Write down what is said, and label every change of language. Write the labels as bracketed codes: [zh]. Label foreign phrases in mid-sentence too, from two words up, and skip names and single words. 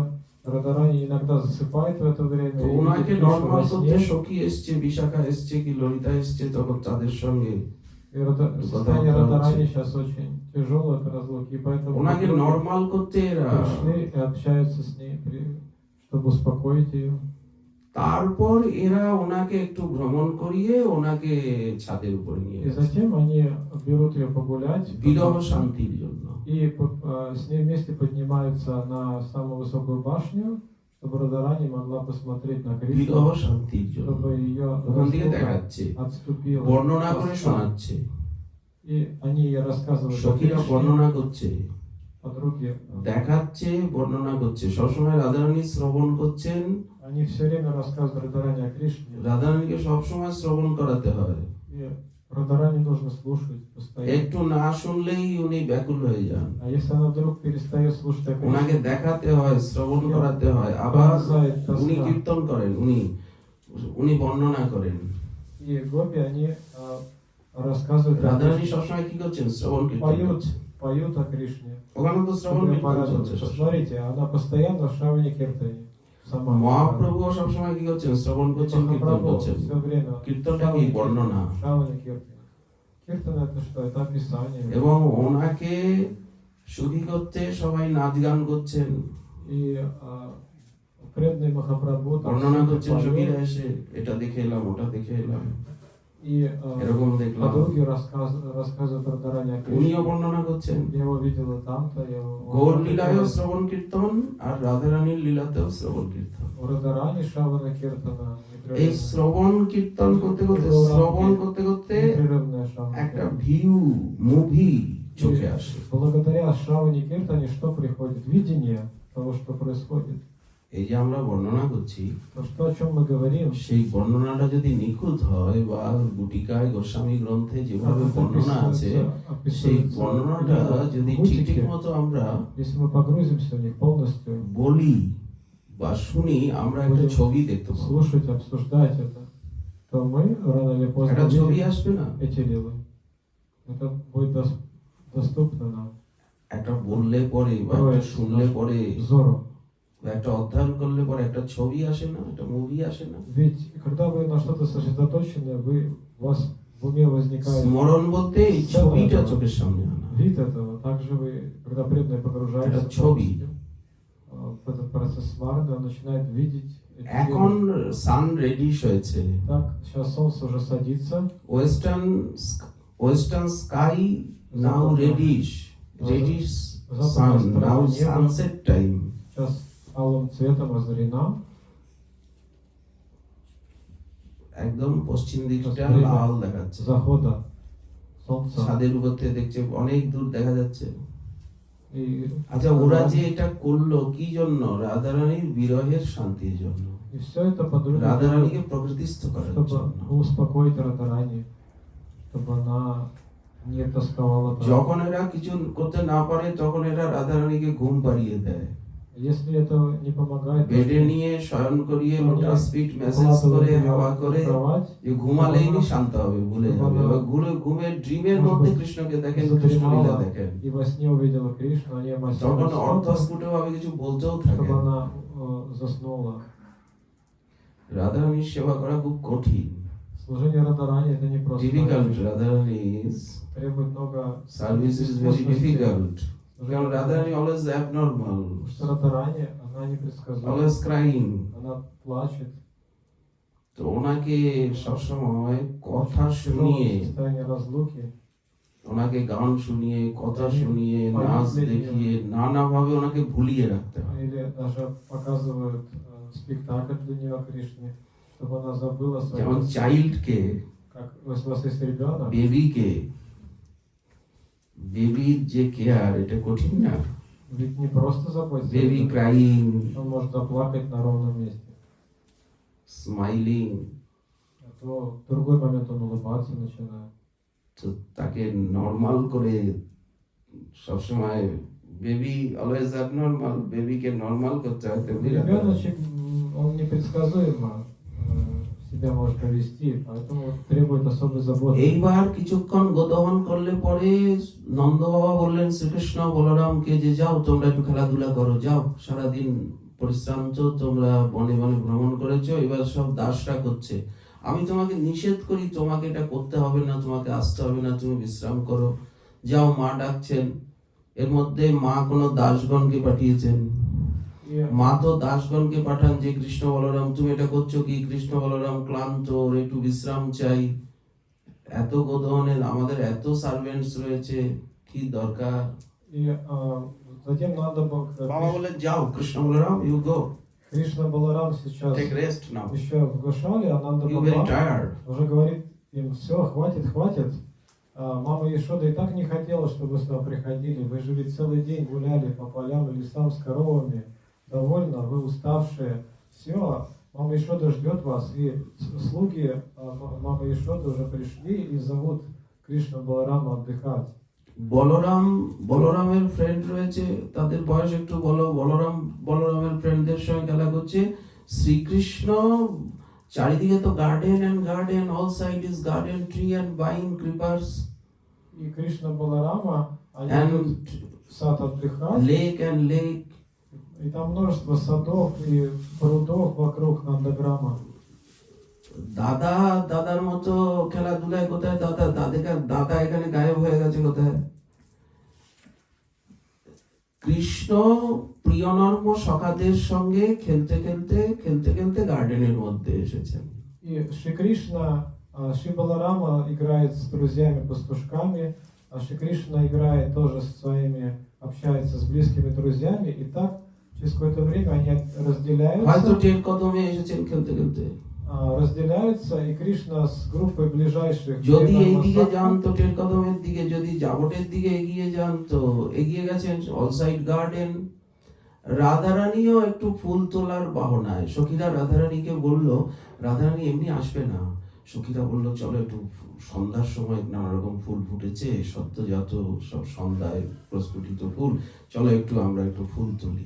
[ru] Радарани иногда засыпает в это время. [bn] তো [ru] и [bn] ওনাকে [ru] видит Кришну [bn] নর্মাল [ru] во [bn] করতে [ru] сне. [bn] সখী এসছে, বিশাখা এসছে, কি ললিতা এসছে, তখন তাদের সঙ্গে [ru] И состояние Радарани сейчас очень тяжелое от разлуки, и поэтому [bn] ওনাকে [ru] подруги [bn] নর্মাল করতে এরা। [ru] пришли и общаются с ней, чтобы успокоить ее. [bn] তারপর এরা ওনাকে একটু ভ্রমণ করিয়ে ওনাকে ছাদের উপরে নিয়ে [ru] И [bn] গেছে [ru] затем они берут ее погулять, [bn] বিরহ শান্তির জন্য। [ru] и с ней вместе поднимаются на самую высокую башню, чтобы Радарани могла посмотреть на [bn] বিরহ [ru] Кришну, [bn] শান্তির জন্য [ru] чтобы ее [bn] ওখান থেকে [ru] разлука [bn] দেখাচ্ছে, [ru] отступила. [bn] বর্ণনা করে শোনাচ্ছে। [ru] И они ей рассказывают о [bn] সখীরা [ru] Кришне, [bn] বর্ণনা করছে, [ru] подруги. [bn] দেখাচ্ছে, বর্ণনা করছে। সবসময় রাধারানী শ্রবণ করছেন। [ru] Они все время рассказывают Радарани о Кришне. [bn] রাধারানীকে সবসময় শ্রবণ করাতে হয়, [ru] И Радарани нужно слушать постоянно. [bn] একটু না শুনলেই উনি ব্যাকুল হয়ে যান। [ru] А если она вдруг перестает слушать о [bn] ওনাকে [ru] Кришне, [bn] দেখাতে হয়, শ্রবণ করাতে হয়, আবার উনি কীর্তন করেন, উনি বর্ণনা করেন। [ru] и гопи, они рассказывают о [bn] রাধারানী [ru] Кришне, [bn] সবসময় কি করছেন? শ্রবণ কীর্তন করছেন। [ru] поют о Кришне. [bn] ওখানে তো শ্রবণ [ru] Чтобы [bn] কীর্তন চলছে [ru] порадоваться. [bn] সবসময়। [ru] Смотрите, она постоянно в Шраване Киртане. Сама. [bn] মহাপ্রভুও সবসময় কি করছেন? শ্রবণ করছেন, কীর্তন [ru] Махапрабху [bn] করছেন। [ru] все время [bn] কীর্তনটা কি? বর্ণনা। [ru] Шраване Киртане. Киртан это что? Это описание. [bn] এবং ওনাকে সুখী করতে সবাই নাচ গান করছেন, [ru] И преданный Махапрабху там [bn] বর্ণনা [ru] все [bn] করছেন। [ru] поют. [bn] সখীরা এসে এটা দেখে এলাম, ওটা দেখে এলাম, [ru] И [bn] এরকম দেখলাম। [ru] подруги рассказывают Радарани о [bn] উনিও [ru] Кришне. [bn] বর্ণনা করছেন। [ru] Я его видела там-то, я его... [bn] গৌর লীলায়ও শ্রবণ কীর্তন আর রাধারানীর লীলাতেও শ্রবণ কীর্তন। [ru] У Радарани Шравана Киртана [bn] এই শ্রবণ কীর্তন করতে করতে, শ্রবণ করতে করতে [ru] непрерывная Шравана [bn] একটা [ru] Киртана. [bn] ভিউ, মুভি চোখে আসে। [ru] Благодаря Шраване Киртане что приходит? Видение того, что происходит. [bn] এই যে আমরা বর্ণনা করছি [ru] То, что, о чем мы говорим, [bn] সেই বর্ণনাটা যদি নিখুঁত হয় বা গুটিকায় গোস্বামী গ্রন্থে যেভাবে [ru] как это [bn] বর্ণনা আছে সেই [ru] описывается [bn] বর্ণনাটা যদি [ru] в [bn] ঠিক ঠিক [ru] Гутике, [bn] মতো আমরা [ru] если мы погрузимся в них полностью, [bn] বলি বা শুনি আমরা একটা [ru] Будем [bn] ছবি দেখতে পাবো। [ru] слушать, обсуждать это, то мы рано или поздно [bn] একটা ছবি [ru] увидим [bn] আসবে না, [ru] эти лилы. Это будет доступно нам, [bn] একটা বললে পরে বা একটা শুনলে পরে [ru] взору. [bn] বা একটা অধ্যয়ন করলে পরে একটা ছবি আসে না, একটা মুভি আসে না। [ru] Ведь когда вы на что-то сосредоточены, у вас в уме возникает [bn] স্মরণ বলতে এই ছবিটা চোখের সামনে আনা, [ru] вид этого. Также вы, когда преданный погружается Это ছবি। в этот процесс смарны, он начинает видеть эти [bn] এখন [ru] лилы. [en] sun reddish [bn] হয়েছে, [ru] Так, сейчас солнце уже садится, [en] western sky now reddish, reddish sun now sunset time. [ru] сейчас алым цветом озарена, [bn] একদম পশ্চিম দিকটা লাল দেখাচ্ছে, [ru] захода солнца. [bn] ছাদের উপর থেকে দেখছে অনেক দূর দেখা যাচ্ছে। [ru] И [bn] আচ্ছা, ওরা যে এটা করলো কি জন্য? রাধারানীর বিরহের শান্তির জন্য, [ru] все это подруга, [bn] রাধারানীকে প্রকৃতিস্থ করার [ru] чтобы [bn] জন্য। [ru] успокоить Радарани, чтобы она не тосковала по [bn] যখন এরা কিছু করতে না পারে তখন এরা রাধারানীকে ঘুম পাড়িয়ে দেয়, [ru] Если это не помогает, [bn] বেডে নিয়ে শয়ন করিয়ে [ru] Они [en] lotus feet massage [bn] করে হাওয়া করে [ru] кровать, [bn] যে ঘুমালেই নি শান্ত হবে, ভুলে যাবে। এবার ঘুমের ড্রিমের মধ্যে কৃষ্ণকে দেখেন, কৃষ্ণ লীলা দেখেন, [ru] и во сне увидела Кришну, они [bn] তখন [ru] массируют [bn] অর্ধস্ফুট ভাবে কিছু বলতেও থাকে। [ru] чтобы она заснула. [bn] রাধারানীর সেবা করা খুব কঠিন, [ru] Служение Радарани это не просто, [bn] ডিফিকাল্ট। রাধারানী [ru] требует много [en] service is very difficult, কারণ রাধারানী always abnormal, [ru] Потому что Радарани, она непредсказуема, [en] always crying. [ru] она плачет, [bn] তো ওনাকে সবসময় কথা [ru] в [bn] শুনিয়ে, [ru] тяжелом состоянии разлуки, [bn] ওনাকে গান শুনিয়ে, কথা শুনিয়ে, নাচ দেখিয়ে নানাভাবে ওনাকে ভুলিয়ে রাখতে হয়। [ru] или даже показывают спектакль для нее Кришне, чтобы она забыла [bn] যেমন [ru] свою, [bn] চাইল্ডকে, [ru] как если у вас есть ребенок, [bn] বেবিকে, বেবির যে কেয়ার এটা কঠিন না। [ru] ведь не просто заботиться, [en] baby crying, [ru] он может заплакать на ровном месте, [bn] স্মাইলিং, [ru] а то в другой момент он улыбаться начинает. [bn] তো তাকে নর্মাল করে সবসময়, [en] baby always abnormal, [bn] বেবিকে নর্মাল করতে হয়, তেমনি [ru] Ребеночек, он непредсказуемо себя может повести, поэтому требует особой заботы. [bn] এইবার কিছুক্ষণ গোদহন করলে পরে নন্দ বাবা বললেন শ্রীকৃষ্ণ বলরামকে যে যাও তোমরা একটু খেলাধুলা করো, যাও, সারাদিন পরিশ্রান্ত, তোমরা বনে বনে ভ্রমণ করেছো, এবার সব দাসরা করছে, আমি তোমাকে নিষেধ করি, তোমাকে এটা করতে হবে না, তোমাকে আসতে হবে না, তুমি বিশ্রাম করো, যাও, মা ডাকছেন। এর মধ্যে মা কোনো দাসগণকে পাঠিয়েছেন, [ru] И [bn] মা তো দাসগণকে পাঠান যে কৃষ্ণ বলরাম তুমি এটা করছো কি, কৃষ্ণ বলরাম ক্লান্ত, ওর একটু বিশ্রাম চাই, এত গোদহনের আমাদের এত সার্ভেন্টস রয়েছে, কি দরকার? [ru] затем надо [bn] বাবা [ru] было, [bn] বলে যাও কৃষ্ণ বলরাম, [en] you go, [ru] Кришна Баларам сейчас [en] take rest now, [ru] еще в Гошале, а Нанда [en] you very [ru] Баба [en] টায়ার্ড। [ru] уже говорит им, все, хватит, хватит. Мама Ешода и так не хотела, чтобы вы сюда приходили. Вы же ведь целый день гуляли по полям и лесам с коровами. Довольно, вы уставшие. Все, мама Ешода ждет вас. И слуги мамы Ешоды уже пришли и зовут Кришну Баларама отдыхать. [bn] বলরামের ফ্রেন্ড রয়েছে, তাদের বয়স একটু বলো, বলরামের ফ্রেন্ডদের সঙ্গে খেলা করছে। [en] শ্রীকৃষ্ণ [bn] চারিদিকে তো [en] garden and garden, all side is garden, tree and vine, creepers [ru] И Кришна Баларама, они and идут в сад отдыхать. [en] lake and lake. [ru] И там множество садов и прудов вокруг Нандаграма. [bn] দাদার মতো খেলাধুলায় কোথায় দাদা এখানে গায়েব হয়ে গেছে কোথায়? কৃষ্ণ প্রিয়নর্ম সখাদের সঙ্গে খেলতে খেলতে গার্ডেনের মধ্যে এসেছেন। [ru] И Шри Кришна, Шри Баларама играет с друзьями-пастушками, а Шри Кришна играет тоже со своими, общается с близкими друзьями, и так через какое-то время они [bn] হয়তো [ru] разделяются, [bn] টের কদমে এসেছেন খেলতে, [ru] разделяются, и Кришна с группой ближайших [bn] যদি [ru] преданных [bn] এইদিকে [ru] Сакха, [bn] যান তো টের কদমের দিকে, যদি জাবটের দিকে এগিয়ে যান তো এগিয়ে গেছেন, [en] all side garden. [bn] রাধারানীও একটু ফুল তোলার বাহনায়, সখীরা রাধারানীকে বলল, রাধারানী এমনি আসবে না, সখীরা বলল চলো একটু সন্ধ্যার সময় নানা রকম ফুল ফুটেছে, সদ্যজাত সব সন্ধ্যায় প্রস্ফুটিত ফুল, চলো একটু আমরা একটু ফুল তুলি।